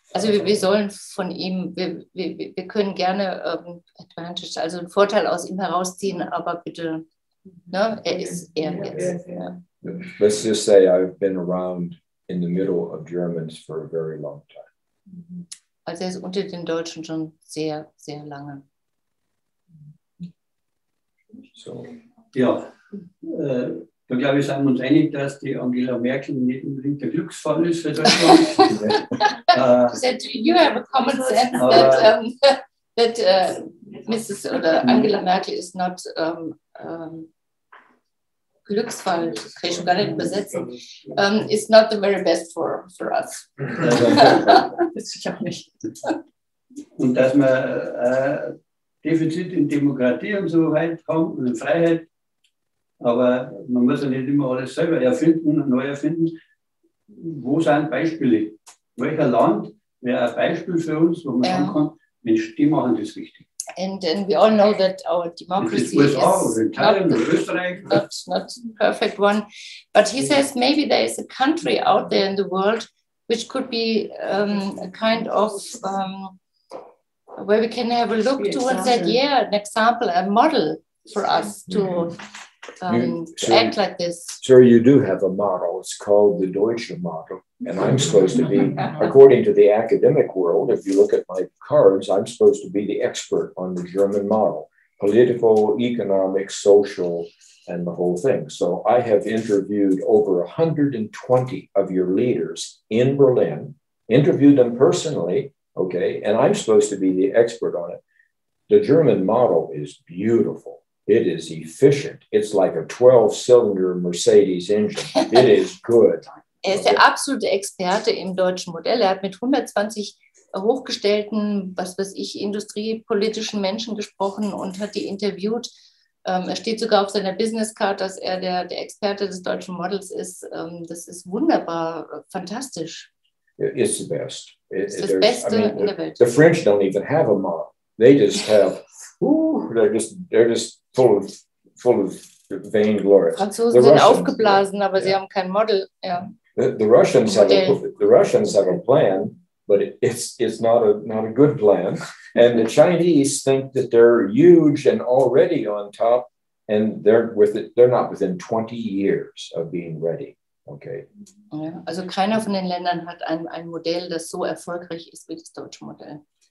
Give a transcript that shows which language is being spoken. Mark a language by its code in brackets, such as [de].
[de] Also wir sollen von ihm, wir können gerne Advantage, also einen Vorteil aus ihm herausziehen, aber bitte, ne, er ist er jetzt. Ja. [en] Let's just say I've been around in the middle of Germans for a very long time. [de] Also er ist unter den Deutschen schon sehr, sehr lange. So. Ja, da glaube ich, sind wir uns einig, dass die Angela Merkel nicht unbedingt der Glücksfall ist für Deutschland. [en] You have a common sense that Mrs. oder Angela Merkel is not Glücksfall, [de] kann ich schon gar nicht übersetzen, [en] is not the very best for us. [de] Das ich auch nicht. Und dass wir Defizit in Demokratie und so weit haben und in Freiheit, aber man muss ja nicht immer alles selber erfinden, neu erfinden. Wo sind Beispiele? Welcher Land wäre ein Beispiel für uns, wo man sagen kann, Mensch, die machen das richtig. [en] And we all know that our democracy is not perfect one. But he says maybe there is a country out there in the world which could be a kind of where we can have a look to and say, yeah, an example, a model for us to act like this. Sir, you do have a model. It's called the Deutsche model. And I'm supposed to be, according to the academic world, if you look at my cards, I'm supposed to be the expert on the German model. Political, economic, social, and the whole thing. So I have interviewed over 120 of your leaders in Berlin, interviewed them personally, okay, and I'm supposed to be the expert on it. The German model is beautiful. It is efficient. It's like a 12-cylinder Mercedes engine. It is good. [de] Er ist der absolute Experte im deutschen Modell. Er hat mit 120 hochgestellten, was weiß ich, industriepolitischen Menschen gesprochen und hat die interviewt. Er steht sogar auf seiner Businesscard, dass er der Experte des deutschen Models ist. Das ist wunderbar, fantastisch. [en] It's the best. [de] It's das Beste in der Welt. [en] The French don't even have a model. They just have, they're just full of vainglory. [de] Franzosen sind aufgeblasen, aber sie haben kein Model. Ja. [en] The Russians have a plan, but it's not a good plan. And the Chinese think that they're huge and already on top, and they're not within 20 years of being ready. Okay. [de] Ja, also keiner von den Ländern hat ein Modell, das so erfolgreich ist wie das deutsche Modell.